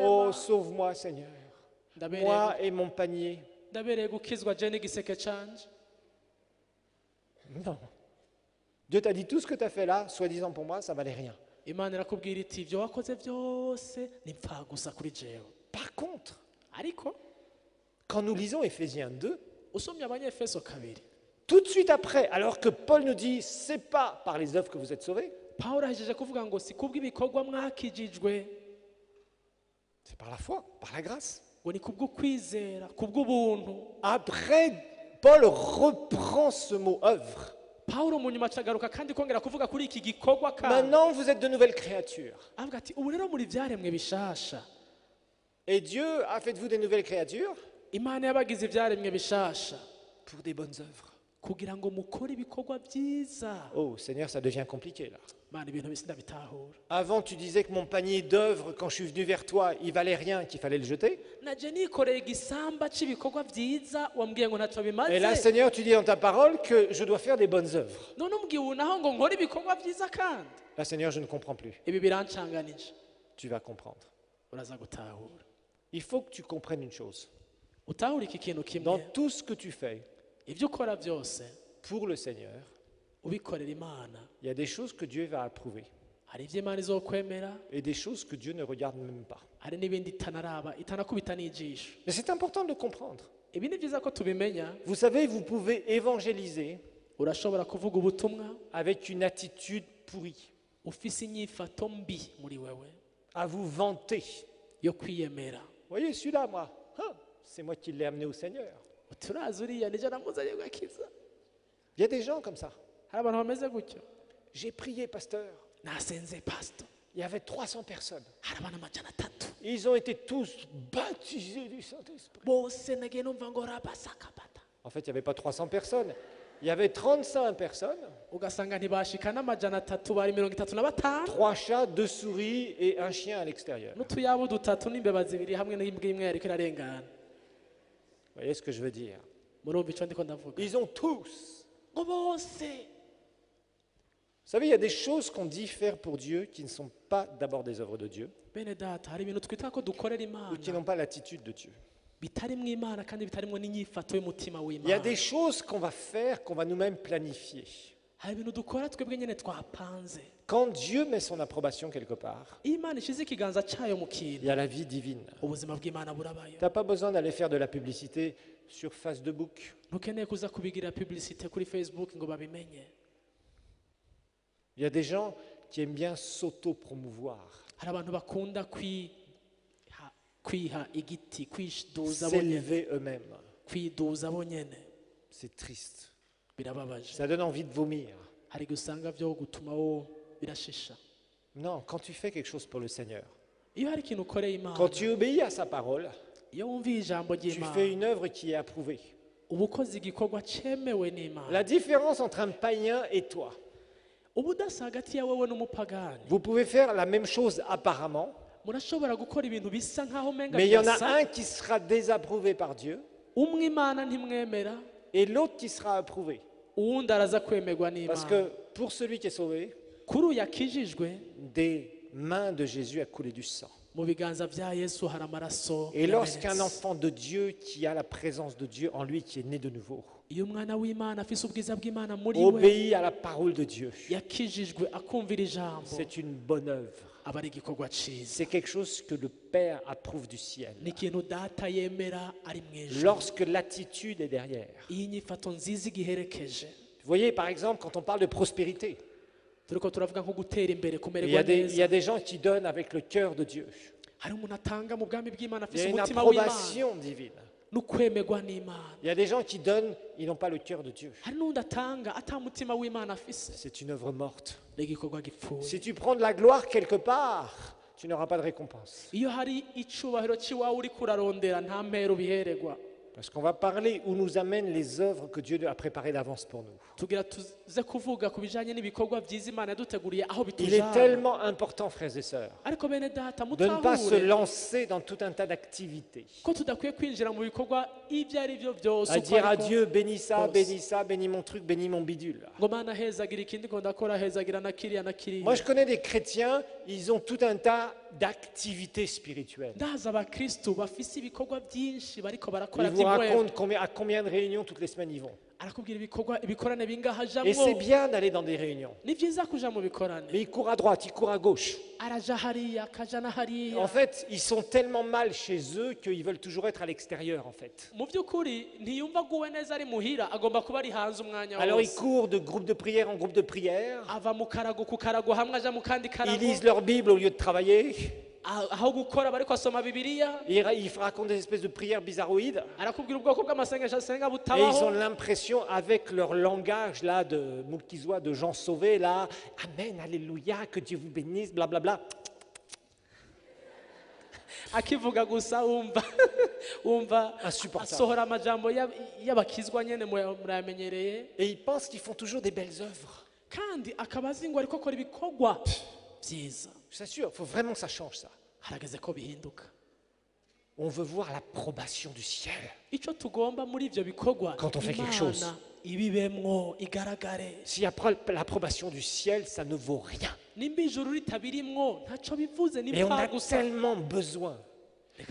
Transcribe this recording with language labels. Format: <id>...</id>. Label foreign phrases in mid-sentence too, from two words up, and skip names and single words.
<fr>Oh,</fr> <rn>Mana,</rn> <fr>sauve-moi Seigneur. Moi et mon panier.</fr> <rn>ndabereye gukizwa je n'igiseke canje.</rn> <fr>Non. Dieu t'a dit tout ce que tu as fait là, soi-disant pour moi, ça valait rien.</fr> <rn>Imana irakubwira iti ibyo wakoze byose ni mpfa gusa kuri jewe.</rn> <fr>Par contre,</fr> <rn>Ariko</rn> <fr>quand nous lisons Éphésiens 2,</fr> <rn>usomye abanyefeso 2</rn> <fr>tout de suite après, alors que Paul nous dit, c'est pas par les œuvres que vous êtes sauvés,</fr> <rn>Pawulo ahejeje kuvuga ngo si kubw'ibikorwa mwakijijwe</rn> <fr>c'est par la foi, par la grâce.</fr> <rn>ngo ni kubw'ukwizera kubw'ubuntu.</rn> <fr>Après, Paul reprend ce mot œuvre.</fr> <rn>Pawulo mu nyuma acagaruka kandi kongera kuvuga kuri iki gikorwa kandi</rn> <fr>Maintenant, vous êtes de nouvelles créatures.</fr> <rn>avuga ati ubu rero muri byaremwe bishasha.</rn> <fr>Et Dieu a fait de vous des nouvelles créatures</fr> <rn>Imana yabagize ibyaremwe bishasha</rn> <fr>pour des bonnes œuvres.</fr> <rn>kugira ngo mukore ibikorwa byiza.</rn> <fr>Oh Seigneur, ça devient compliqué là.</fr> <rn>Mana ibintu bisi ndabitahura.</rn> <fr>Avant, tu disais que mon panier d'œuvres, quand je suis venu vers toi, il valait rien, qu'il fallait le jeter.</fr> <rn>Naje nikoreye igisamba cy'ibikorwa byiza wambwiye ngo ntacyo</rn> <fr>Et là,</fr> <rn>bimaze.</rn> <fr>Seigneur, tu dis dans ta parole que je dois faire des bonnes œuvres.</fr> <rn>None umbwiye ubu naho ngo nkore ibikorwa byiza kandi.</rn> <fr>Là, Seigneur, je ne comprends plus.</fr> <rn>Ibi birancanganije.</rn> <fr>Tu vas comprendre.</fr> <rn>Uraza gutahura.</rn> <fr>Il faut que tu comprennes une chose.</fr> <rn>Utahura iki kintu</rn> <fr>Dans</fr> <rn>kimwe.</rn> <fr>tout ce que tu fais</fr> <rn>Ibyo ukora byose</rn> <fr>pour le Seigneur,</fr> <rn>ubikorera Imana.</rn> <fr>il y a des choses que Dieu va approuver</fr> <rn>Hari ibyo Imana izokwemera,</rn> <fr>et des choses que Dieu ne regarde même pas.</fr> <rn>hari n'ibindi itanaraba, itanakubita n'ijisho.</rn> <fr>Mais c'est important de le comprendre.</fr> <rn>Ibi ni byiza ko tubimenya.</rn> <fr>Vous savez, vous pouvez évangéliser</fr> <rn>Urashobora kuvuga ubutumwa</rn> <fr>avec une attitude pourrie,</fr> <rn>ufise inyifato mbi muri wewe</rn> <fr>à vous vanter.</fr> <rn>yo kwiyemera.</rn> <fr>Vous voyez, celui-là, moi, hein, c'est moi qui l'ai amené au Seigneur.</fr> <rn>Turazi uriya nije namuzanye gakiza.</rn> <fr>Il y a des gens comme ça.</fr> <rn>Hari abantu bameze gutyo.</rn> <fr>J'ai prié, pasteur.</fr> <rn>Nasenze pastor.</rn> <fr>Il y avait 300 personnes.</fr> <rn>Hari abantu amajana atatu.</rn> <fr>Ils ont été tous baptisés du Saint-Esprit.</fr> <rn>Bose nagiye numva ngo rabasakabata.</rn> <fr>En fait, il n'y avait pas 300 personnes. Il y avait 35 personnes,</fr> <rn>Ugasanga ntibashika n'amajana atatu bari 35.</rn> <fr>3 chats, 2 souris et un chien à l'extérieur. Vous</fr> <rn>N'utuyabo dutatu n'imbeba zibiri hamwe n'imbwa imwe yariko irarengana.</rn> <fr>voyez ce que je veux dire?</fr> <rn>Murumva ico ndiko ndavuga.</rn> <fr>Ils ont tous.</fr> <rn>Ngo bose.</rn> <fr>Vous savez, il y a des choses qu'on dit faire pour Dieu qui ne sont pas d'abord des œuvres de Dieu</fr> <rn>Bene data hari ibintu twita ko dukorera</rn> <fr>ou qui</fr> <rn>Imana</rn> <fr>n'ont pas l'attitude de Dieu.</fr> <rn>bitarimwo Imana kandi bitarimwo n'inyifato y'umutima</rn> <fr>Il y a</fr> <rn>w'Imana.</rn> <fr>des choses qu'on va faire, qu'on va nous-mêmes planifier.</fr> <rn>Hari ibintu dukora twebwe nyene twapanze.</rn> <fr>Quand Dieu met son approbation quelque part,</fr> <rn>Iyo Imana ishize ikiganza cayo mu</rn> <fr>il</fr> <rn>kintu,</rn> <fr>y a la vie divine.</fr> <rn>ubuzima bw'Imana burabayo.</rn> <fr>Tu n'as pas besoin d'aller faire de la publicité sur Facebook.</fr> <rn>Ntukeneye kuza kubigira publicité kuri Facebook ngo babimenye.</rn> <fr>Il y a des gens qui aiment bien s'auto-promouvoir,</fr> <rn>Hari abantu bakunda kwiha igiti, kwiduza bonyene,</rn> <fr>s'élever eux-mêmes.</fr> <rn>kwiduza bonyene.</rn> <fr>C'est triste.</fr> <rn>Birababaje.</rn> <fr>Ça donne envie de vomir.</fr> <rn>Hari gusanga byo gutuma wo birashisha.</rn> <fr>Non, quand tu fais quelque chose pour le Seigneur, Iyo hari ikintu ukoreye Imana, quand tu obéis à sa parole,</fr> <rn>iyo wumviye ijambo</rn> <fr>tu</fr> <rn>ry'Imana,</rn> <fr>fais une œuvre qui est approuvée.</fr> <rn>uba ukoze igikorwa cemewe n'Imana.</rn> <fr>La différence entre un païen et toi,</fr> <rn>Uba udasa hagati ya wewe n'umupagani.</rn> <fr>vous pouvez faire la même chose apparemment,</fr> <rn>Murashobora gukora ibintu bisa nk'aho menga</rn> <fr>mais il y en a</fr> <rn>birasa.</rn> <fr>un qui sera désapprouvé par Dieu</fr> <rn>Umwe Imana ntimwemera,</rn> <fr>et l'autre qui sera approuvé.</fr> <rn>uwundi araza kwemerwa</rn> <fr>Parce</fr> <rn>n'Imana.</rn> <fr>que pour celui qui est sauvé,</fr> <rn>Kuri uyu yakijijwe,</rn> <fr>des mains de Jésus a coulé du sang.</fr> <rn>mu biganza bya Yesu hari amaraso</rn> <fr>Et lorsqu'un</fr> <rn>yamenetse.</rn> <fr>enfant de Dieu qui a la présence de Dieu en lui, qui est né de nouveau,</fr> <rn>Iyo umwana w'Imana afise ubwiza bw'Imana muri we,</rn> <fr>obéit à la parole de Dieu,</fr> <rn>yakijijwe akumvira ijambo,</rn> <fr>c'est une bonne œuvre.</fr> <rn>aba ari igikorwa ciza.</rn> <fr>C'est quelque chose que le Père approuve du ciel.</fr> <rn>Ni ikintu data yemera ari mu ijuru.</rn> <fr>Lorsque l'attitude est derrière.</fr> <rn>Iyi nyifato nziza igiherekeje.</rn> <fr>Vous voyez, par exemple, quand on parle de prospérité,</fr> <rn>Turiko turavuga nko gutera imbere,</rn> <fr>il y</fr> <rn>kumererwa</rn> <fr>a des, il y</fr> <rn>neza.</rn> <fr>a des gens qui donnent avec le cœur de Dieu.</fr> <rn>Hari umuntu atanga mu bwami bw'Imana</rn> <fr>Il y</fr> <rn>afise</rn> <fr>a une</fr> <rn>umutima w'Imana</rn> <fr>approbation divine.</fr> <rn>n'ukwemerwa n'Imana.</rn> <fr>Il y a des gens qui donnent, ils n'ont pas le cœur de Dieu.</fr> <rn>Hari n'undi atanga ata mutima w'Imana afise.</rn> <fr>C'est une œuvre morte.</fr> <rn>Ni igikorwa gipfuye.</rn> <fr>Si tu prends de la gloire quelque part, tu n'auras pas de récompense.</fr> <rn>Iyo hari icubahiro cy'iwawe uri kurarondera nta mpera ubihererwa.</rn> <fr>Parce qu'on va parler où nous amènent les œuvres que Dieu a préparées d'avance pour nous.</fr> <rn>Tugira tuze kuvuga ku bijanye n'ibikorwa byiza Imana yaduteguriye aho</rn> <fr>Il est</fr> <rn>bitujana.</rn> <fr>tellement important, frères et sœurs,</fr> <rn>Ariko bene data</rn> <fr>de ne pas se</fr> <rn>mutahure</rn> <fr>lancer dans tout un tas d'activités.</fr> <rn>ko tudakwiye kwinjira mu bikorwa ibyo ari byo byose</rn> <fr>À</fr> <rn>uko</rn> <fr>dire à</fr> <rn>ariko</rn> <fr>Dieu, bénis Pense. ça, bénis mon truc, bénis mon bidule.</fr> <rn>ngo Mana hezagira ikindi ngo ndakora hezagira na kiriya na</rn> <fr>Moi,</fr> <rn>kiriya.</rn> <fr>je connais des chrétiens, ils ont tout un tas d'activités spirituelles.</fr> <rn>Ndaza abakristu bafise ibikorwa byinshi bariko barakora</rn> <fr>Ils vous</fr> <rn>by'imwemwe.</rn> <fr>racontent à combien de réunions toutes les semaines ils vont.</fr> <rn>Arakubwira ibikorane bingaha</rn> <fr>Et c'est</fr> <rn>ajamwo.</rn> <fr>bien d'aller dans des réunions.</fr> <rn>Ni byiza kuja mu bikorane.</rn> <fr>Mais ils courent à droite, ils courent à gauche.</fr> <rn>Araja hariya akaja na hariya.</rn> <fr>En fait, ils sont tellement mal chez eux qu'ils veulent toujours être à l'extérieur, en fait.</fr> <rn>Mu by'ukuri ntiyumva guwe neza ari muhira agomba kuba ari hanze umwanya</rn> <fr>Alors ils</fr> <rn>wose.</rn> <fr>courent de groupe de prière en groupe de prière.</fr> <rn>Ava mu karago ku karago hamwe aja mu kandi</rn> <fr>Ils</fr> <rn>karago.</rn> <fr>lisent leur Bible au lieu de travailler.</fr> <rn>Aho gukora bariko asoma Bibiliya.</rn> <fr>Ils racontent des espèces de prières bizarroïdes.</fr> <rn>Arakubwira ubwoko bw'amasengesho asenga</rn> <fr>Et ils ont</fr> <rn>butabaho.</rn> <fr>l'impression, avec leur langage là de Moulkizois, de gens sauvés là, Amen, Alléluia, que Dieu vous bénisse, blablabla.</fr> <rn>akivuga gusa wumva</rn> <fr>Insupportable.</fr> <rn>asohora amajambo y'abakizwa nyene murayamenyereye,</rn> <fr>Et ils pensent qu'ils font toujours des belles œuvres.</fr> <rn>kandi akaba azi ngo ariko akora ibikorwa byiza.</rn> <fr>Je t'assure, il faut vraiment que ça change ça.</fr> <rn>Harageze ko bihinduka.</rn> <fr>On veut voir l'approbation du ciel.</fr> <rn>Icyo tugomba muri ivyo bikorwa,</rn> <fr>Quand on fait quelque chose.</fr> <rn>Imana ibibemwo igaragare.</rn> <fr>S'il n'y a pas l'approbation du ciel, ça ne vaut rien.</fr> <rn>Nimba ijuru ritabirimwo ntacyo bivuze,</rn> <fr>Et on a</fr> <rn>n'impfa gusa.</rn> <fr>tellement besoin</fr> <rn>Reka</rn>